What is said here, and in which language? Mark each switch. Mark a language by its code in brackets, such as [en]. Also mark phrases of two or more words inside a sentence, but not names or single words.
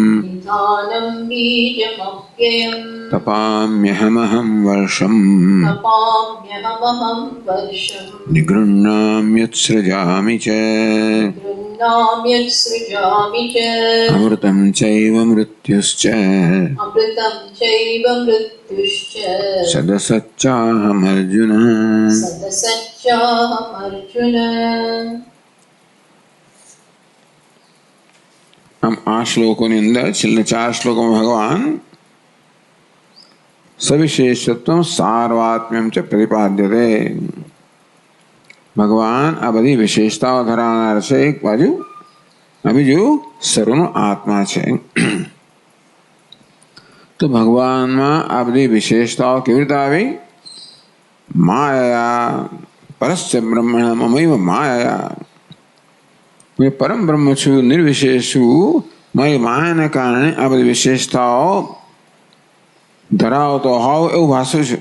[sa] तपाम्यहमहं वर्षम् निगृह्णाम्युत्सृजामि च अमृतं चैव मृत्युश्च सदसच्चाहमर्जुन। [hi] हम 8 श्लोकों [gu] ની અંદર છેલ્લા 4 શ્લોકોમાં ભગવાન [sa] सविशेषत्वं सार्वात्म्यं च प्रतिपाद्यते। [gu] ભગવાન આ બધી વિશેષતાઓ ધરાવનાર છે એક બાજુ, આ બીજું સર્વનો આત્મા છે. તો ભગવાનમાં આ બધી વિશેષતાઓ કેવી રીતે આવી? [sa] માયા પરસ્ય બ્રહ્મણ મમૈવ માયા, [gu] મેં પરમ બ્રહ્મ છું, નિર્વિશેષ છું, મારી માયાને કારણે આ બધી વિશેષતાઓ ધરાવતો હોવ એવું ભાષું છે.